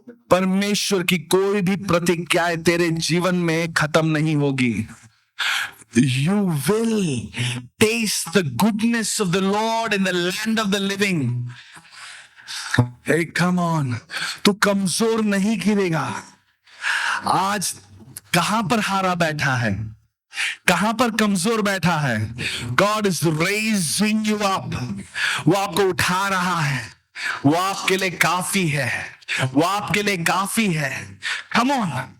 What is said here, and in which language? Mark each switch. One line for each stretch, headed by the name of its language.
Hindi: परमेश्वर की कोई भी प्रतिज्ञा तेरे जीवन में खत्म नहीं होगी।
English: You will taste the goodness of the Lord in the land of the living. Hey, come on,
Hindi: तू कमजोर नहीं गिरेगा। आज कहां पर हारा बैठा है, कहां पर कमजोर बैठा है,
English: God is raising you up।
Hindi: वो आपको उठा रहा है, वो आपके लिए काफी है, वो आपके लिए काफी है।
English: Come on,